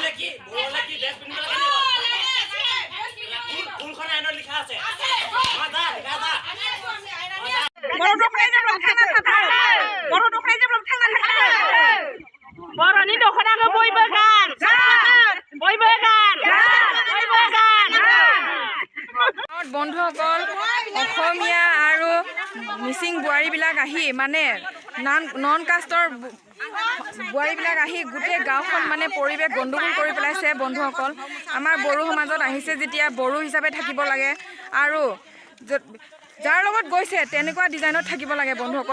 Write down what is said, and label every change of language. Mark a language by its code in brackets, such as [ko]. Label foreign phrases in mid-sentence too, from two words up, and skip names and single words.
[brx] बर'नि दख'नाखौ बयबो गान बयबो गान [as] बন্ধुসকল অসমীয়া আৰু মিচিং বোৱাৰীবিলাক আহি মানে [en] non caste [as] বোৱাৰীবিলাক আহি গোটেই গাঁওখন মানে পৰিৱেশ গণ্ডগোল কৰি পেলাইছে বন্ধুসকল। আমাৰ বড়ো সমাজত আহিছে যেতিয়া বড়ো হিচাপে থাকিব লাগে আৰু যাৰ লগত গৈছে তেনেকুৱা ডিজাইনত থাকিব লাগে বন্ধুসকল।